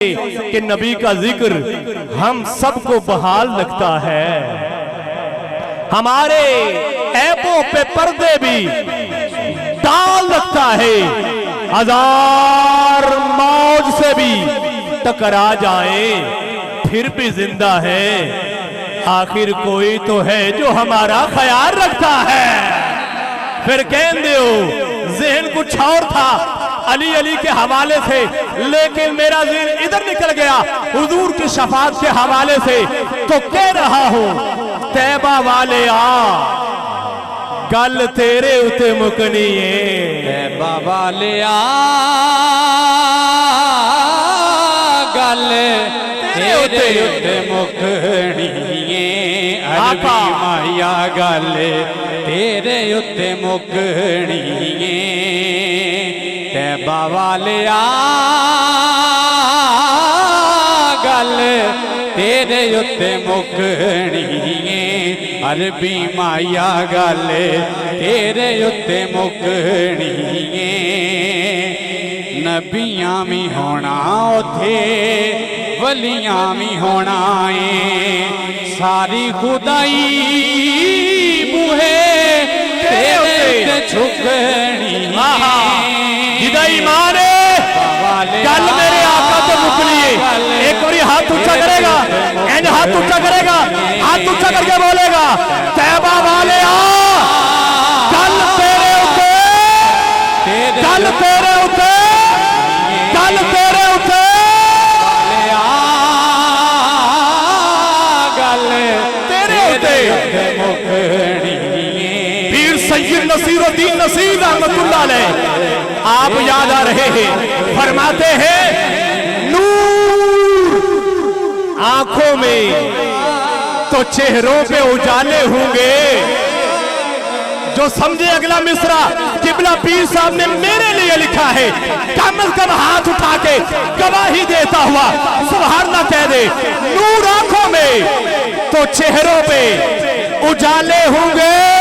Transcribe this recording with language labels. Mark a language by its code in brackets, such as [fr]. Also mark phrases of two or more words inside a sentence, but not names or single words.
[ur] کہ نبی کا ذکر ہم سب کو بحال لگتا ہے، ہمارے عیبوں پہ پردے بھی ڈال لگتا ہے، ہزار موج سے بھی ٹکرا جائیں پھر بھی زندہ ہے، آخر کوئی تو ہے جو ہمارا خیال رکھتا ہے۔ پھر [pa] کہن دیو [ur] ذہن کچھ اور تھا علی علی کے حوالے سے، لیکن میرا ذہن ادھر نکل گیا حضور کی شفاعت کے حوالے سے، تو کہہ رہا ہوں [pa] طیبہ والے آ گل تیرے اتے مکنی ہے، طیبہ والے آ گل تیرے اتے مکنی ہے، عربی مایا گل تیرے اتے مکنی ہے، طیبہ والے آ گل تیرے اتے مکنی ہے، عربی مایا گل تیرے اتے مکنی ہے، نبیاں بھی ہونا اتھے ولیاں بھی ہونا ہے، ساری خدائی بوہے تیرے اتے چھکنی ہے، جدہ ایمان ہے گل میرے آقا تو مکنی ہے۔ [ur] ایک اور یہ ہاتھ اچھا کرے گا، اینج ہاتھ اچھا کرے گا، ہاتھ اچھا کر کے بولے گا [pa] طیبہ والے آ گل تیرے اتے، گل تیرے اتے، [ur] گل تیرے اتے، [pa] گل تیرے اتے۔ [ur] پیر سید نصیر الدین نصیر رحمت اللہ علیہ آپ یاد آ رہے ہیں، فرماتے ہیں نور آنکھوں میں تو چہروں پہ اجالے ہوں گے، جو سمجھے اگلا مصرع قبلہ پیر صاحب نے میرے لیے لکھا ہے، کم از کم ہاتھ اٹھا کے گواہی دیتا ہوا [ar] سبحان اللہ [ur] کہہ دے، نور آنکھوں میں تو چہروں پہ اجالے ہوں گے،